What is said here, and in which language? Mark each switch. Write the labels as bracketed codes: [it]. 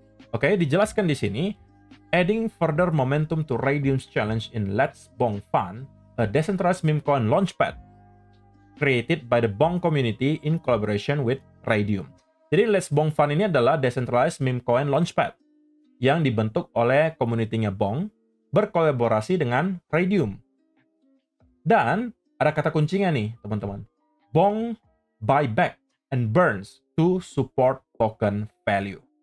[id] Oke, dijelaskan di sini, [en] adding further momentum to Raydium's challenge in letsbong.fun, a decentralized meme coin launchpad created by the Bong community in collaboration with Raydium. [id] Jadi letsbong.fun ini adalah [en] decentralized meme coin launchpad [id] yang dibentuk oleh komunitinya Bong berkolaborasi dengan Raydium. Dan ada kata kuncinya nih, teman-teman. [en] Bong buyback and burns to support token value.